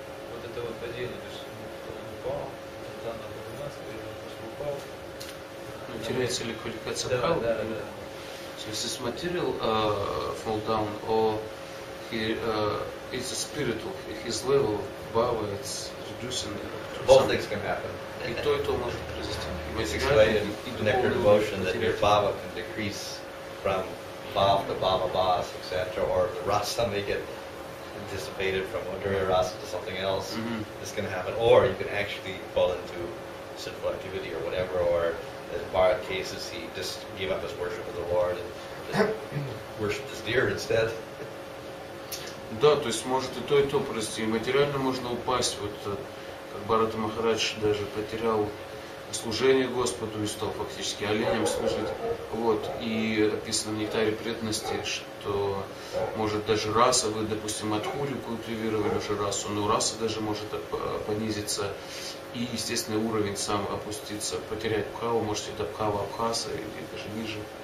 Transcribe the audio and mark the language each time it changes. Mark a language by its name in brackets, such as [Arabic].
[Russian] Вот это вот падение, то есть он упал, заново подниматься, или он просто упал. Ну, теряется ли квалификация Да, Бхавы? да, да. [English] So is this material fall down, or it's a spiritual, his level of Bhava is reducing? Both things can happen. [Russian] И то может произойти. [English] It's explained in nectar devotion that your bhava can decrease from bhav to bhava bhas, etc., or the rasa may get dissipated from Madhurya rasa to something else. This can happen, or you can actually fall into sinful activity or whatever, or in Bharat cases, he just gave up his worship of the Lord and just worshipped his deer instead. [Russian] Да, то есть может и то произойти. И материально можно упасть, вот как Бхарата Махарадж даже потерял служение Господу и стал фактически оленем служить. Вот. И описано в нектаре преданности, что может даже раса, вы, допустим, Мадхурю культивировали уже расу, но раса даже может понизиться, и естественный уровень сам опуститься, потерять Бхаву, можете до Бхава Абхаса или даже ниже.